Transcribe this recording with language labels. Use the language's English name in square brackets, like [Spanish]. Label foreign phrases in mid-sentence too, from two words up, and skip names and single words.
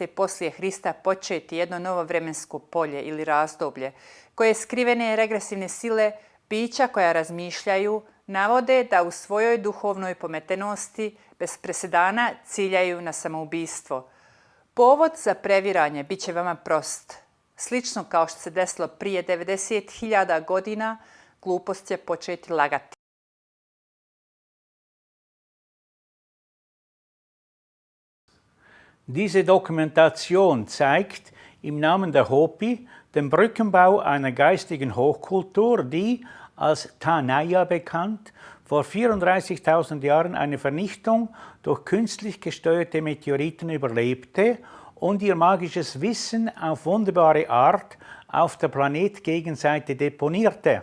[Bosnian] poslije Hrista početi jedno novo vremensko polje ili razdoblje koje skrivene regresivne sile bića koja razmišljaju navode da u svojoj duhovnoj pometenosti bez presedana ciljaju na samoubistvo. Povod za previranje bit će vama prost. Slično kao što se desilo prije 90.000 godina, glupost će početi lagati. [German] Diese Dokumentation zeigt im Namen der Hopi den Brückenbau einer geistigen Hochkultur, die, als Tanaya bekannt, vor 34.000 Jahren eine Vernichtung durch künstlich gesteuerte Meteoriten überlebte und ihr magisches Wissen auf wunderbare Art auf der Planetgegenseite deponierte.